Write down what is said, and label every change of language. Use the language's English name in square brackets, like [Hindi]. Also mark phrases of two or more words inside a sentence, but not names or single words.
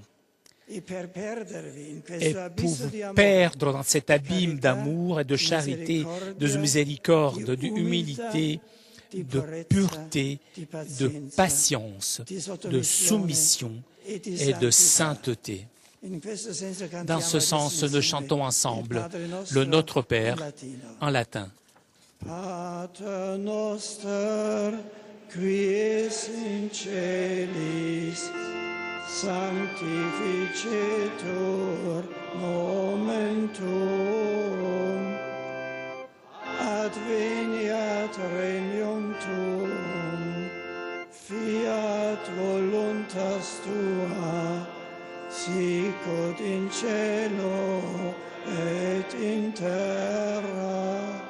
[French] Et pour vous perdre dans cet abîme d'amour et de charité, de miséricorde, d'humilité, de pureté, de patience, de soumission et de sainteté. Dans ce sens, nous chantons ensemble le Notre Père en latin. [Latin] Pater noster, qui es in celis, sanctificetur nomen tuum, adveniat regnum tuum, fiat voluntas tua, sicut in cielo et in terra.